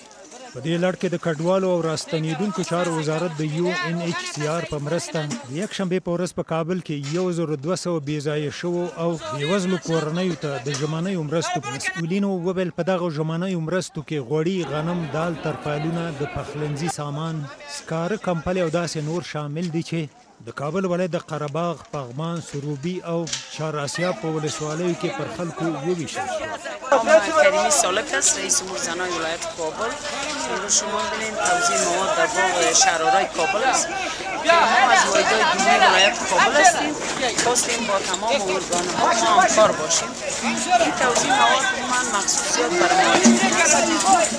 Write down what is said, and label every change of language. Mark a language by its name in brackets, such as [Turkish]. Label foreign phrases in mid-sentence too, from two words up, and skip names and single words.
[Pashto] په دې لړ کې د کډوالو او راستنېدونکو چارو وزارت د UNHCR په مرسته د یکشنبې په ورځ په کابل کې 1200 بېځایه شوو او بېوزلو کورنیو ته د ژمنیو مرستو مسؤلینو وویل په دغه ژمنیو مرستو کې غوړي، غنم، دال، ترپالونه، د پخلنځي سامان، سکاره کمپلې او داسې نور شامل دي چې د کابل ولایت د قرهباغ، پغمان، سروبي او چهار آسیاب په ولسوالیو کې پر خلکو وویشل شو. [Persian] کریمی سالک است، رئیس امور زنان ولایت کابل. امروز شما ببینید توزیع مواد در باغ شهرآرای کابل است. ما از واحدهای دینی ولایت کابل هستیم. خواستیم با تمام ارگان‌ها همکار باشیم. این توزیع مواد من مخصوصیت بر مهاجرین است.